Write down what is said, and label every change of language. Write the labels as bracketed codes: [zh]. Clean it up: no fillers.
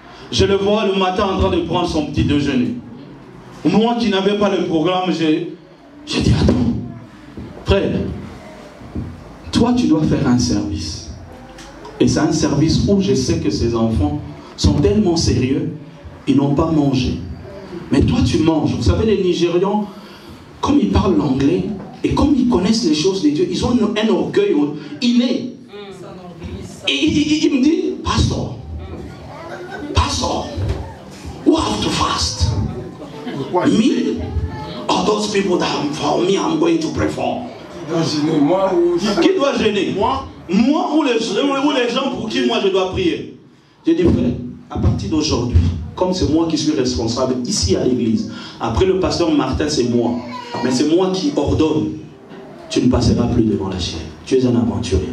[fr] Je le vois le matin en train de prendre son petit déjeuner. Moi qui n'avais pas le programme, j'ai dit, attends, frère, toi tu dois faire un service. Et c'est un service où je sais que ces enfants sont tellement sérieux, ils n'ont pas mangé. Mais toi tu manges. Vous savez, les Nigérians, comme ils parlent l'anglais, et comme ils connaissent les choses de Dieu, ils ont un orgueil inné. [en] Et il me dit, Pastor, who have to fast? Me? Or those people that for me I'm going to pray for? [fr] Qui doit gêner? Moi ou les gens pour qui moi je dois prier? J'ai dit, frère, à partir d'aujourd'hui, comme c'est moi qui suis responsable ici à l'église, après le pasteur Martin c'est moi, mais c'est moi qui ordonne, tu ne passeras plus devant la chair. Tu es un aventurier.